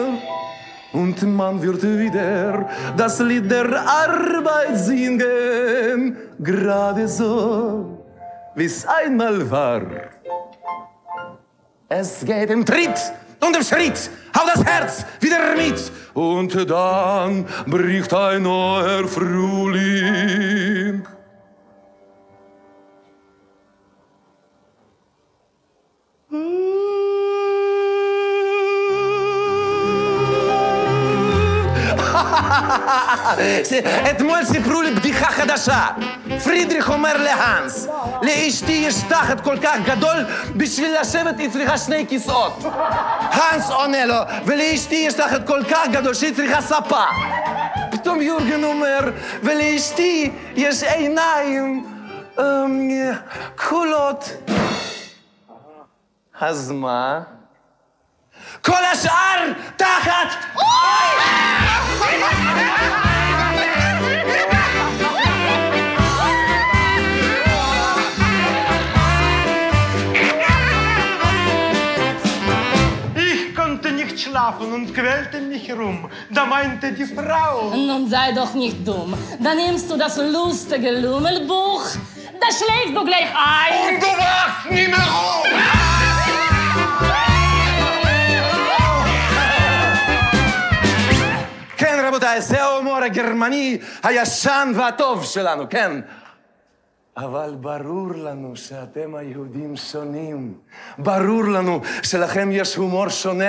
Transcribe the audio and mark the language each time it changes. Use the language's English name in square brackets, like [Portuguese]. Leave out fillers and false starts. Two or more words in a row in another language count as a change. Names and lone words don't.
[German] Und man wird wieder das Lied der Arbeit singen, gerade so, wie's einmal war. Es geht im Tritt und im Schritt, auf das Herz wieder mit. Und dann bricht ein neuer Frühling. [Hebrew] אתמול סיפרו לי בדיחה חדשה. פרידריך אומר להנס, לאשתי יש תחת כל כך גדול, בשביל לשבת היא צריכה 2 כיסאות. הנס עונה לו, ולאשתי יש תחת כל כך גדול שהיא צריכה ספה. פתאום יורגן אומר, ולאשתי יש עיניים כחולות. אז מה? כל השאר תחת! [German] Schlafen und quälte mich herum. Da meinte die Frau... Nun sei doch nicht dumm. Da nimmst du das lustige Lummelbuch, da schläfst du gleich ein. Und du wachst nie mehr auf! [Hebrew] כן, רבותיי, זה ההומור הגרמני הישן והטוב שלנו, כן. אבל ברור לנו שאתם היהודים שונים. ברור לנו שלכם יש הומור שונה.